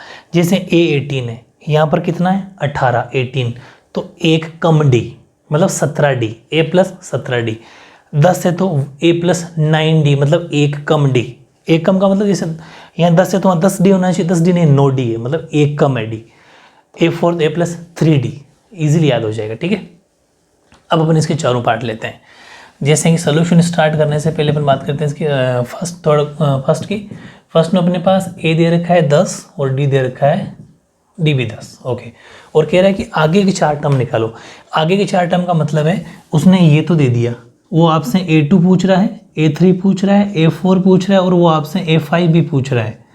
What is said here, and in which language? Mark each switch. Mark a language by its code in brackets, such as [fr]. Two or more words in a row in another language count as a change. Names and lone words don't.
[hi] जैसे a18 है, यहाँ पर कितना है 18, 18, तो एक कम d मतलब 17d, a+17d। 10 है तो a+9d मतलब एक कम d। एक कम का मतलब जैसे यहाँ 10 है तो वहाँ 10d होना चाहिए, 10d नहीं 9d है, मतलब एक कम है d। a4 a+3d, इजीली याद हो जाएगा। ठीक है, अब अपन इसके चारों पार्ट लेते हैं। जैसे कि [en] solution start [hi] करने से पहले अपन बात करते हैं इसकी फर्स्ट में अपने पास a दे रखा है 10 और d दे रखा है d भी 10। ओके, और कह रहा है कि आगे के 4 टर्म निकालो। आगे के 4 टर्म का मतलब है उसने ये तो दे दिया, वो आपसे a2 पूछ रहा है, a3 पूछ रहा है, a4 पूछ रहा है, और वो आपसे a5 भी पूछ रहा है।